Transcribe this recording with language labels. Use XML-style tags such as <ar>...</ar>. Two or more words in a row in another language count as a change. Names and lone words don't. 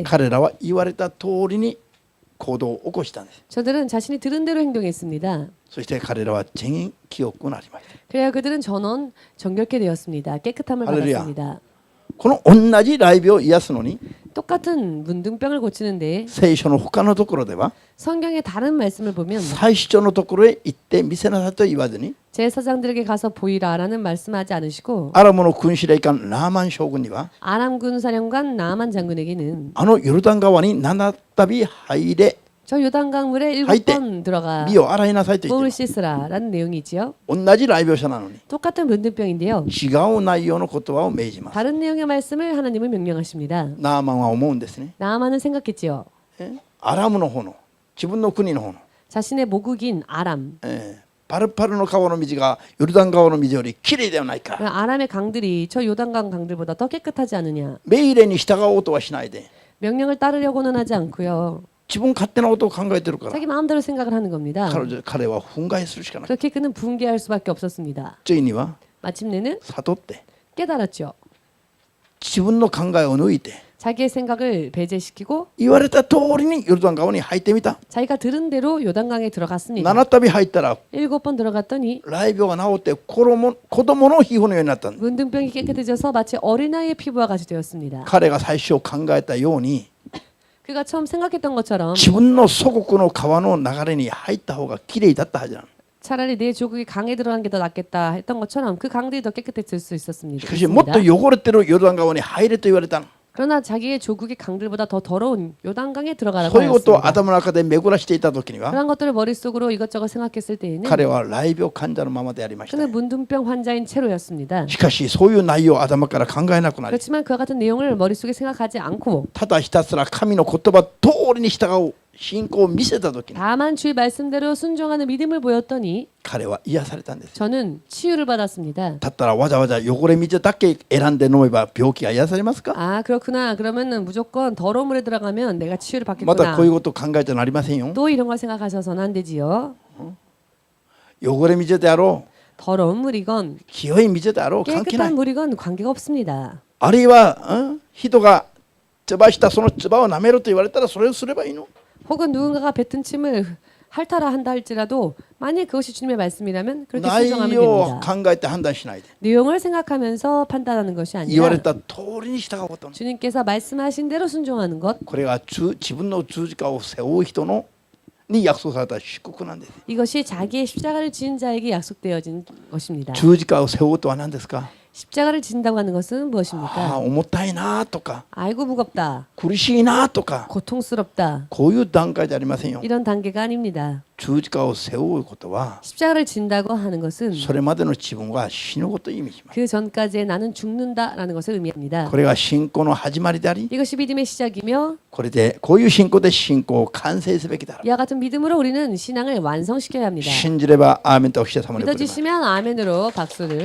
<ja>彼らは言われた通りに行動を起こしたんです</ja> <ko>저들은 자신이 들은 대로 행동했습니다.</ko> <ja>そして彼らは全員清くなりました</ja> <ko>그래야 그들은 전원 정결케 되었습니다. 깨끗함을 할렐루야. 받았습니다.</ko> <ja>この同じ雷病を癒すのに</ja> <ko>똑같은 문둥병을 고치는데</ko> <ja>聖書の他のところでは</ja> <ko>성경의 다른 말씀을 보면</ko> <ja>祭司長のところへ行って見せなさいと言わずに</ja> <ko>제사장들에게 가서 보이라라는 말씀하지 않으시고</ko> <ja>アラムの君司令官ラーマン将軍には</ja> <ko>아람군 사령관 나만 장군에게는</ko> <ja>あのヨルダン川に7度入れ</ja> <ko>저 요단강 물에 하이때. 7번 들어가</ko> <ja>身を洗いなさいと言って</ja> <ko>몸을</ko> <ja>います</ja> <ko>씻으라라는 내용이지요.</ko> <ja>同じ雷病者なのに</ja> <ko>똑같은 문둥병인데요.</ko> <ja>違う内容の言葉を命じます</ja> <ko>다른 내용의 말씀을 하나님은 명령하십니다.</ko> <ja>ナーマンは思うんですね</ja> <ko>나만은 생각했지요.</ko> <ja>アラムの方の自分の国の方の</ja> <ko>자신의 모국인 아람.</ko> <ja>パルパルの川の水がヨルダン川の水よりきれいではないか</ja> <ko>아람의 강들이 저 요단강 강들보다 더 깨끗하지 않느냐.</ko> <ja>命令に従おうとはしないで</ja> <ko>명령을 따르려고는 하지 않고요.</ko> <ja>自分勝手なことを考えてるから</ja> <ko>자기 마음대로 생각을 하는 겁니다.</ko> <ja>彼は憤慨するしかない。</ja> <ko>그렇게 그는 붕괴할 수밖에 없었습니다.</ko> <ja>ついには</ja> <ko>마침내는</ko> <ja>悟って</ja> <ko>깨달았죠.</ko> <ja>自分の考えを抜いて</ja> <ko>자기의 생각을 배제시키고</ko> <ja>言われた通りにヨルダン川に入ってみた。</ja> <ko>자기가 들은 대로 요단강에 들어갔습니다.</ko> <ja>7 度入ったら</ja> <ko>7번 들어갔더니</ko> <ja>雷病が治って子供の皮膚のようになったんだ。</ja> <ko>문둥병이 깨끗해져서 마치 어린아이의 피부와 같이 되었습니다.</ko> <ja>彼が最初考えたように</ja> <ko>그가 처음 생각했던 것처럼</ko> <ja>自分の祖国の川の流れに入った方がきれいだったはずなの。</ja> <ko>차라리 내 조국이 강에 들어가는 게 더 낫겠다 했던 것처럼 그 강들이 더 깨끗해질 수 있었습니다.</ko> <ja>しかしもっと汚れてるヨルダン川に入れと言われたの。</ja> <ko>그러나 자기의 조국의 강들보다 더 더러운 요단강에 들어가라고</ko> <ja>そういうことを</ja> <ko>하였습니다.</ko> <ja>頭の中で巡らしていた時には</ja> <ko>그런 것들을 머릿속으로 이것저것 생각했을 때에는</ko> <ja>彼は雷病患者のままでありました。</ja> <ko>그는 문둥병 환자인 채로였습니다.</ko> <ja>しかしそういう内容を頭から考えなくなり</ja> <ko>그렇지만 그와 같은 내용을 머릿속에 생각하지 않고</ko> <ja>ただひたすら神の言葉通りに従う信仰を見せた時に</ja> <ko>다만 주의 말씀대로 순종하는 믿음을 보였더니</ko> <ja>彼は癒されたんです。</ja> <ko>저는 치유를 받았습니다.</ko> <ja>だったらわざわざ汚れ水だけ選んで飲めば病気が癒されますか？</ja> <ko>아 그렇구나. 그러면은 무조건 더러운 물에 들어가면 내가 치유를</ko> <ja>ま</ja> <ko>받겠구나.</ko> <ja>たこういうことを考えてはなりませんよ。</ja> <ko>또 이런 걸 생각하셔서는 안 되지요.</ko> <ja>汚れ水であろう</ja> <ko>더러운 물이건</ko> <ja>清い水であろう関係な</ja> <ko>깨끗한</ko> <ja>い。</ja> <ko>물이건 관계가 없습니다.</ko> <ja>あるいは、人が唾したその唾を舐めろと言われたらそれをすればいいの。</ja> <ko>혹은 누군가가 뱉은 침을 핥아라 한다 할지라도 만약 그것이 주님의 말씀이라면 그렇게</ko> <ja>内</ja> <ko>순종하면</ko> <ja>容を</ja> <ko>됩니다.</ko> <ja>考えて判断しないで</ja> <ko>내용을 생각하면서 판단하는 것이</ko> <ja>言われ</ja> <ko>아니라</ko> <ja>た通りに従うこと。</ja> <ko>주님께서 말씀하신 대로 순종하는 것</ko> <ja>これが自分の十字架を背負う人のに約束された祝福なんです。</ja> <ko>이것이 자기의 십자가를 지은 자에게 약속되어진 것입니다.</ko> <ja>十字架を背負うとは何ですか？</ja> <ko>십자가를 진다고 하는 것은 ああ 무엇입니까?</ko> <ja>重たいなとか</ja> <ko>아이고 무겁다.</ko> <ja>苦しいなとか</ja> <ko>고통스럽다.</ko> <ja>こういう段階じゃありませんよ。</ja> <ko>이런 단계가 아닙니다.</ko> <ja>十字架を背負うことは</ja> <ko>십자가를 진다고 하는 것은</ko> <ja>それまでの自分が死ぬことを意味します。</ja> <ko>그 전까지의 나는 죽는다라는 것을 의미합니다.</ko> <ja>これが信仰の始まりであり</ja> <ko>이것이 믿음의 시작이며</ko> <ja>これでこういう信仰で信仰を完成すべきだ。</ja> <ko>이와 같은 믿음으로 우리는 신앙을 완성시켜야 합니다.</ko> <ja>信じればアーメンとお記者様に送ります。</ja> <ko>믿어지시면 아멘으로 박수를.</ko>